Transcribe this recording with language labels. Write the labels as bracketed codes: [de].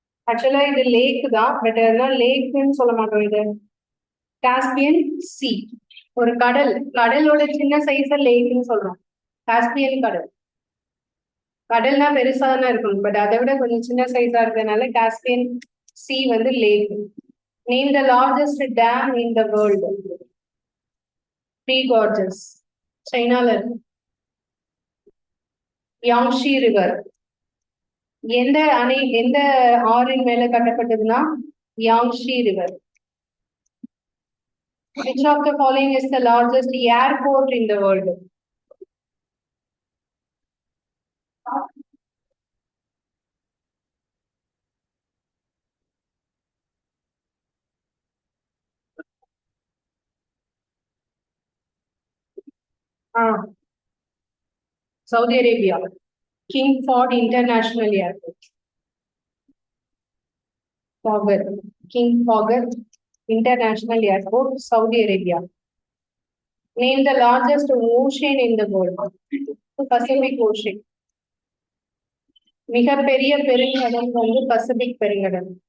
[ta] Actually, இது லேக் தான், but அதெல்லாம் லேக்னு சொல்ல மாட்டோம். இது காஸ்பியன் சி. ஒரு கடலோட சின்ன சைஸ் லேக்னு சொல்றோம். காஸ்பியன் கடல். கடல்னா பெருசா தானே இருக்கும், பட் அதை விட கொஞ்சம் சின்ன சைஸா இருக்கிறதுனால காஸ்பியன் சி வந்து lakh. [en] Name the largest dam in the world. Three Gorges. China. Yangtze River. [ta] எந்த ஆறின் மேல கட்டப்பட்டதுன்னா Yangtze River. [en] Which of the following is the largest airport in the world? Saudi Arabia, King Fahd International Airport. Fahd, King Fahd International Airport, Saudi Arabia. Name the largest ocean in the world. Pacific Ocean. [ta] மிகப்பெரிய பெருங்கடல் வந்து Pacific பெருங்கடல்.